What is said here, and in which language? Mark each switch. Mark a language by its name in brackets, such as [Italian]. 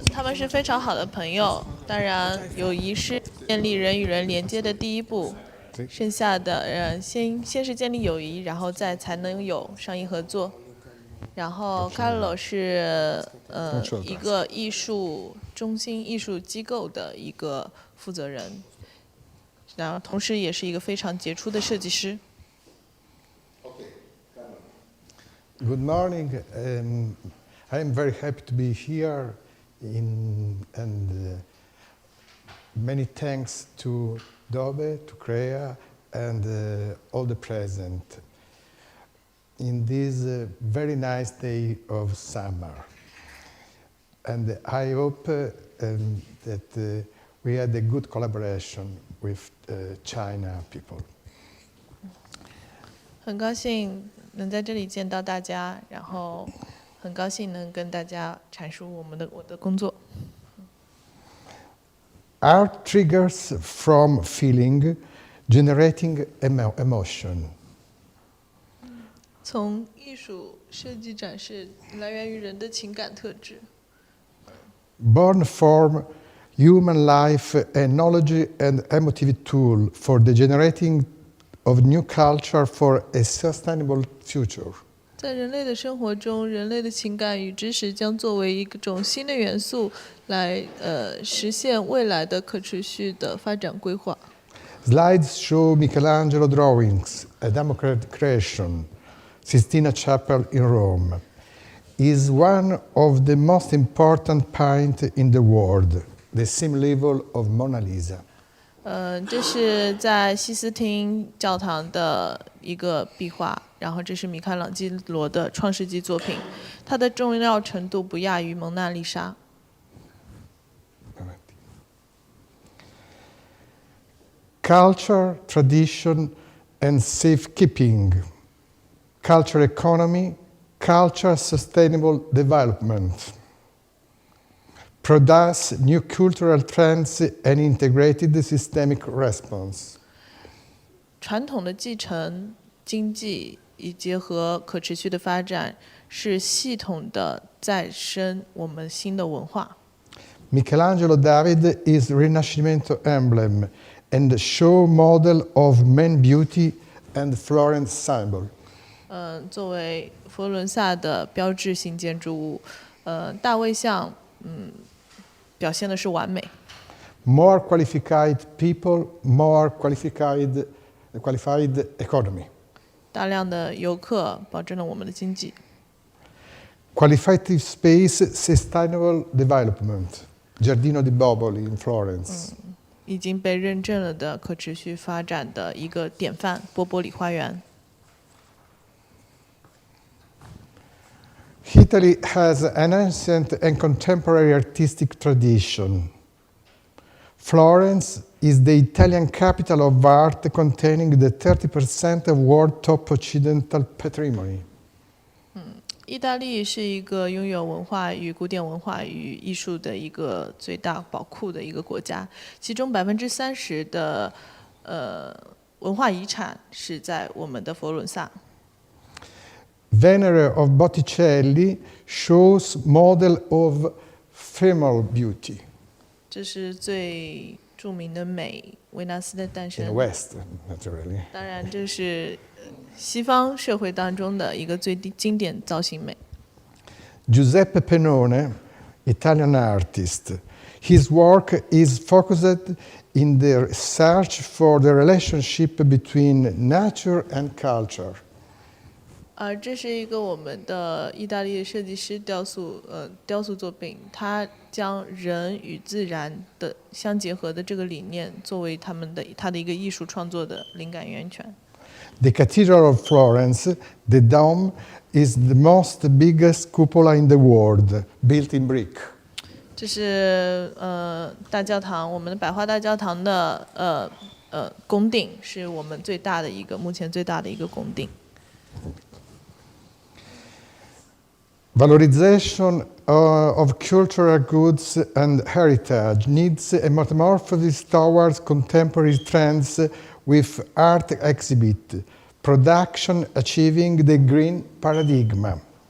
[Chinese] 他们是非常好的朋友，当然友谊是建立人与人连接的第一步，剩下的先是建立友谊，然后再才能有商业合作。然后 Carlo 是一个艺术中心、艺术机构的一个负责人，然后同时也是一个非常杰出的设计师。 [English] Good morning. I am very happy to be here, and many thanks to Dobe, to Crea, and all the present in this very nice day of summer. And I hope that we had a good collaboration with China people. [Chinese] 很高兴能在这里见到大家，然后很高兴能跟大家阐述我的工作。 [English] Art triggers from feeling, generating emotion. [Chinese] 从艺术设计展示来源于人的情感特质。 [English] Born from human life, a knowledge and emotive tool for the generating of new culture for a sustainable future. [Chinese] 在人类的生活中，人类的情感与知识将作为一种新的元素，来实现未来的可持续的发展规划。 [English] Slides show Michelangelo drawings, a democratic creation, Sistina Chapel in Rome, is one of the most important paint in the world, the same level of Mona Lisa. [Chinese] 这是在西斯汀教堂的一个壁画，然后这是米开朗基罗的创世纪作品，它的重要程度不亚于蒙娜丽莎。 [English] Culture, tradition, and safekeeping, culture economy, culture sustainable development, produce new cultural trends and integrated systemic response. [Chinese] 传统的继承经济以结合可持续的发展，是系统的再生我们新的文化。 [English] Michelangelo David is Rinascimento emblem and show model of man beauty and Florence symbol. [Chinese] 作为佛罗伦萨的标志性建筑物，大卫像，表现的是完美。 [English] More qualified people, more qualified economy. [Chinese] 大量的游客保证了我们的经济。 [English] Qualified space, sustainable development. [Italian] Giardino di Boboli in Florence. [Chinese] 已经被认证了的可持续发展的一个典范——波波里花园。 [English] Italy has an ancient and contemporary artistic tradition. Florence is the Italian capital of art, containing the 30% of world top occidental patrimony. [Chinese] 意大利是一个拥有文化与古典文化与艺术的一个最大宝库的一个国家，其中30%的文化遗产是在我们的佛罗伦萨。 [English] Venere of Botticelli shows model of femal beauty [Chinese] 这是最著名的美，维纳斯的诞 in 生。 [English] West, naturally. [Chinese] 当然，这是西方社会当中的一个最经典造型美。 [English] Giuseppe Pennone, Italian artist. His work is focused in the search for the relationship between nature and culture. [Chinese] 这是一个我们的意大利设计师雕塑作品，他将人与自然的相结合的这个理念作为他的一个艺术创作的灵感源泉。 [English] The Cathedral of Florence, the dome, is the most biggest cupola in the world, built in brick. [Chinese] 这是大教堂，我们的百花大教堂的拱顶是我们目前最大的一个拱顶。 [English] Valorization of cultural goods and heritage needs a metamorphosis towards contemporary trends with art exhibit, production achieving the green paradigm.